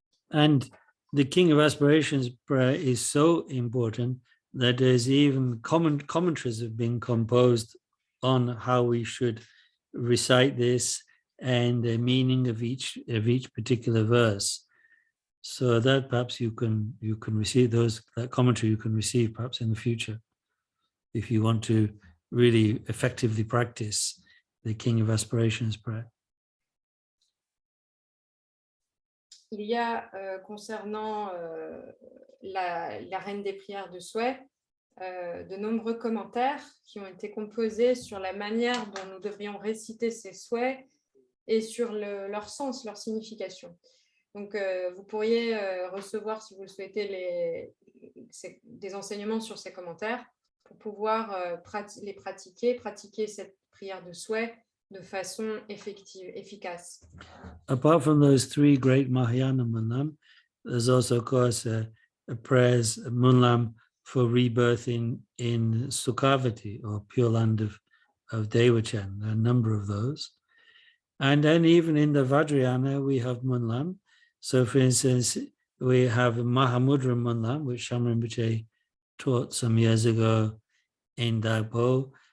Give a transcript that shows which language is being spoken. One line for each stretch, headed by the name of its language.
English: And the King of Aspirations prayer is so important that there's even commentaries have been composed on how we should recite this and the meaning of each particular verse. So that perhaps you can receive that commentary you can receive perhaps in the future if you want to really effectively practice the King of Aspirations prayer.
French: Il y a, concernant la reine des prières de souhait, de nombreux commentaires qui ont été composés sur la manière dont nous devrions réciter ces souhaits et sur leur sens, leur signification. Donc, vous pourriez recevoir, si vous le souhaitez, des enseignements sur ces commentaires pour pouvoir les pratiquer cette prière de souhait de façon efficace.
English: Apart from those three great Mahayana Munlam, there's also, of course, a prayers, a Munlam for rebirth in Sukhavati, or Pure Land of Devachan. There are a number of those. And then even in the Vajrayana, we have Munlam. So, for instance, we have Mahamudra Munlam, which Shamran Rinpoche taught some years ago in Dagpo.